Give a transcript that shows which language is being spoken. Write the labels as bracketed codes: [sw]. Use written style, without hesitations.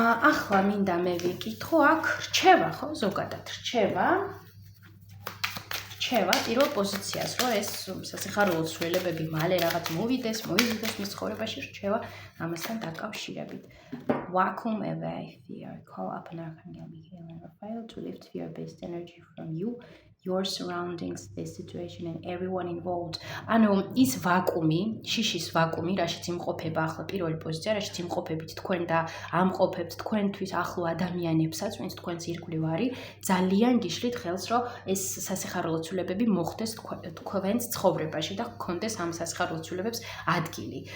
[ka] ახლა მინდა მე ვიკითხო, აქ რჩევა, ხო, ზოგადად რჩევა პირველ პოზიციას, რომ ეს სასიხარულო ცვლილებები მალე რაღაც მოვიდეს მის ცხოვრებაში, რჩევა ამასთან დაკავშირებით. [en] Vacuum away fear. Call up an archangel Michael and Raphael to lift fear-based energy from you, your surroundings, the situation and everyone involved. [ka] ანუ ის ვაკუუმი, შიშის ვაკუუმი, რაშიც იმყოფება ახლა პირველი პოზიცია, რაშიც იმყოფებით თქვენ და ამყოფებთ თქვენთვის ახლო ადამიანებსაც, ვინც თქვენს ირგვლივ არის, ძალიან გიშლით ხელს, რომ ეს სასიხარულო ცვლილებები მოხდეს თქვენს ცხოვრებაში და გქონდეს ამ სასიხარულო ცვლილებებს ადგილი.